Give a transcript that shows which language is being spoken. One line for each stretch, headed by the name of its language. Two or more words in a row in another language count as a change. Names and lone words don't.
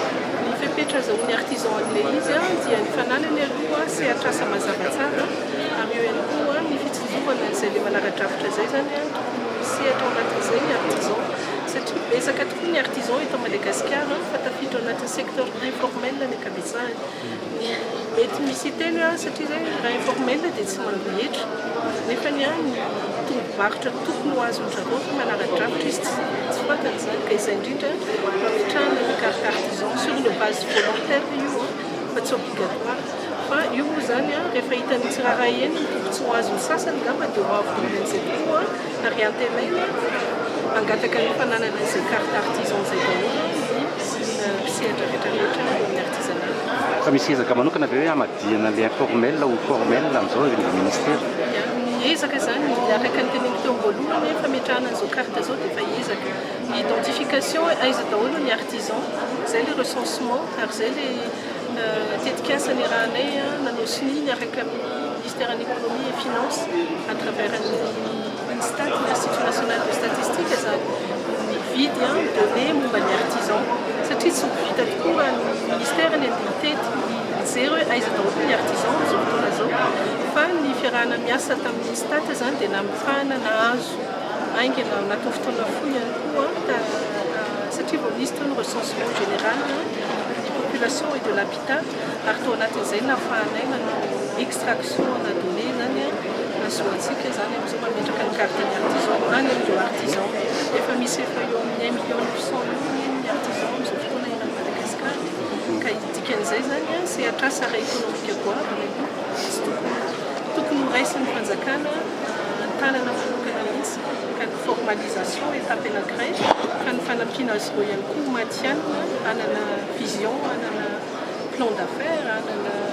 Malagasy: Ny fepetra azahoan'ny artisan an'ilay izy dia ny fananany aloha sehatra asa mazava tsara ary eo ihany koa ny fitsizovana izay le manara-drafitra zay zany sehatra anatin'izay ny artisan satria betsaka tokoa ny artisan eto Madagasikara fa tafiditra anatin'ny
French: secteur informel
Malagasy: ny ankabetsahany mety misy teny satria zay raha informel dia tsy mandohetra nefa ny tombobarotra tokony ho azon-drareo manara-drafitra izy tsy fantany zany ka izay indrindra mametrahana ny
French: carte artisan sur une base volontaire
Malagasy: io fa tsy obligatoire fa io moa zany rehefa hitany tsiraraha eny tsy ho azony sasany ngamba dia ho avonan'izay tokoa ary antenaina angataka ny fananana izay
French: carte artisan
Malagasy: zay daholo ny mpisehatra rehetrarehetra amin'ny artisanat. Fa misy ezaka manokana ve hoe hamadihana ilay informel ho formel amin'izao ilay ministère? Ny ezaka zany araka ny teneniko teo am-boalohany fametrahana an'izao carte zao dia efa ezaka ny identification aiza daholo ny artisan zay le recensement ary zay le tetikasa ny rahanay nanao sini araka amin'ny
French: ministère de l'économie et finance à travers l'INSTAT, l'Institut national de statistique
Malagasy: zany mividy données momba ny artisan satria tsy vita tokoa ny ministère ny andimitety mijery hoe aiza daholo ny artisan zao fotoana zao fa ny fiarahana miasa tamin'ny INSTAT zany dia namifahana nahazo aingana anatin'ny fotoana fohy ihany koa satria vao nisy teo ny
French: recensement général de population et de l'habitat
Malagasy: ary tao anatin'izay nafahanay nanao extraction na données zany azoantsika zany amin'izao mametraka ny carte ny artisan any amin'ireo artisan efa misy efa eo amin'ny 1,900,000 ny artisan amin'izao fotoana eran'ny Madagasikara ka dikan'izay zany sehatra asa ara-ekonomika goavana io tsy tokony raisy ny fanjakana tanana manokana mihitsy ka ny formalisation étape anankiray ka ny fanampiana azy ireo ihany koa matianina anana vision anana
French: plan d'affaires
Malagasy: anana